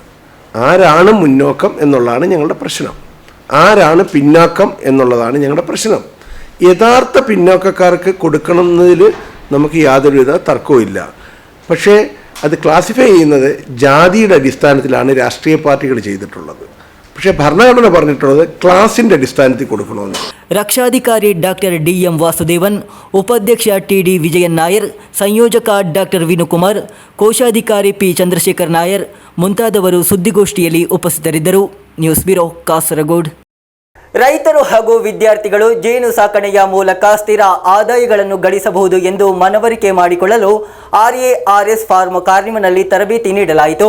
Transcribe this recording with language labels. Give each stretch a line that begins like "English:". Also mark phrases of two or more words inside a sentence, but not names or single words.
Malayalam: ആരാണ് മുന്നോക്കം എന്നുള്ളതാണ് ഞങ്ങളുടെ പ്രശ്നം, ആരാണ് പിന്നാക്കം എന്നുള്ളതാണ് ഞങ്ങളുടെ പ്രശ്നം. യഥാർത്ഥ പിന്നോക്കക്കാർക്ക് കൊടുക്കണമെന്നതിൽ നമുക്ക് യാതൊരുവിധ തർക്കവുമില്ല. പക്ഷേ അത് ക്ലാസിഫൈ ചെയ്യുന്നത് ജാതിയുടെ അടിസ്ഥാനത്തിലാണ് രാഷ്ട്രീയ പാർട്ടികൾ ചെയ്തിട്ടുള്ളത്. പക്ഷേ ഭരണഘടന പറഞ്ഞിട്ടുള്ളത് ക്ലാസിൻ്റെ അടിസ്ഥാനത്തിൽ കൊടുക്കണമെന്ന്.
Kannada: ರಕ್ಷಾಧಿಕಾರಿ ಡಾಕ್ಟರ್ ಡಿ.ಎಂ. ವಾಸುದೇವನ್, ಉಪಾಧ್ಯಕ್ಷ ಟಿ.ಡಿ. ವಿಜಯನ್ ನಾಯರ್, ಸಂಯೋಜಕ ಡಾಕ್ಟರ್ ವಿನುಕುಮಾರ್, ಕೋಶಾಧಿಕಾರಿ ಪಿ. ಚಂದ್ರಶೇಖರ್ ನಾಯರ್ ಮುಂತಾದವರು ಸುದ್ದಿಗೋಷ್ಠಿಯಲ್ಲಿ ಉಪಸ್ಥಿತರಿದ್ದರು. ನ್ಯೂಸ್ ಬ್ಯೂರೋ, ಕಾಸರಗೋಡು. ರೈತರು ಹಾಗೂ ವಿದ್ಯಾರ್ಥಿಗಳು ಜೇನು ಸಾಕಣೆಯ ಮೂಲಕ ಸ್ಥಿರ ಆದಾಯಗಳನ್ನು ಗಳಿಸಬಹುದು ಎಂದು ಮನವರಿಕೆ ಮಾಡಿಕೊಳ್ಳಲು RARS ಫಾರ್ಮ್ ಕಾರ್ನಿವಲ್ನಲ್ಲಿ ತರಬೇತಿ ನೀಡಲಾಯಿತು.